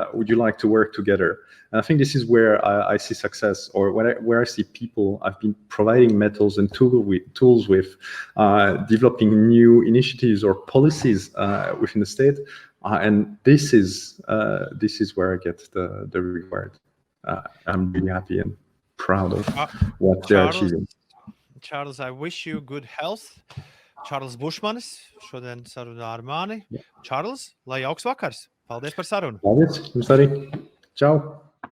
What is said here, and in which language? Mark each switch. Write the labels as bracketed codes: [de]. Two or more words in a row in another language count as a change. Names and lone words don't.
[en] Would you like to work together? And I think this is where I see success, or where I see people I've been providing metals and tools with, developing new initiatives or policies within the state. And this is where I get the reward. I'm really happy and proud of what they're achieving. Charles, I wish you good health. [lv] Charles Bušmanis, šodien sarunā ar mani. Charles, lai jauks vakars. Paldies par sarunu. Paldies, jums arī. Čau.